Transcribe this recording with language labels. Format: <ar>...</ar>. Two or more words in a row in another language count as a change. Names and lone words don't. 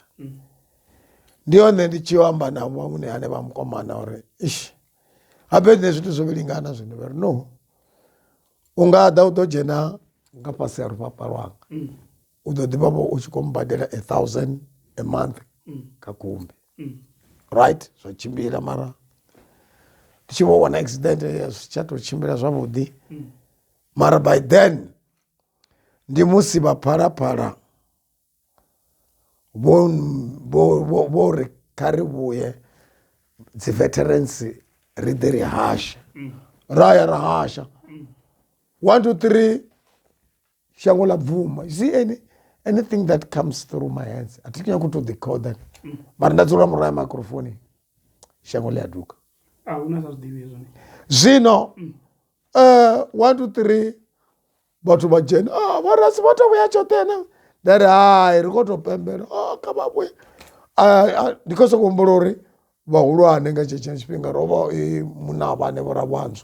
<ve>Ndi hone ndi tshi amba na vhaṅwe ane vha mukomana uri habe nṋe zwithu zwo vhilingana zwino vha ri no u nga ḓa u ḓo dzhena nga fhasi ya rufhafha lwanga. U ḓo ḓivha vho u tshi khou mbadela 1,000</ve> <en>a month</en> <ve>kha kumbi. Right, zwa tshimbila mara ndi tshi vho wana accident zwi tsha tou tshimbila zwavhuḓi. Mara</ve> <en>by then</en> <ve>ndi musi vha Phalaphala vho ri kha ri vhuye dzi veterans ri ḓi ri hasha. Ra ya ra hasha 1 2 3 shango la bvuma.</ve> <en>You see anything that comes through my hands I think nyako to decode that.</en> <ve>Mara ndadzula murahu ya microphone shango ḽi a duka. Una sa zwiḓivhi hezwo. Zwino 1 2 3 vhathu vha dzhena vha Razz vha tou vhuya tshoṱhe na nda ri hai ri khou tou pembela kha vha vhuye. Ndi khou sokou humbula uri vhahulwane nga tshetsho tshifhinga ro vha muna vhane vho ra vhanzwa.</ve>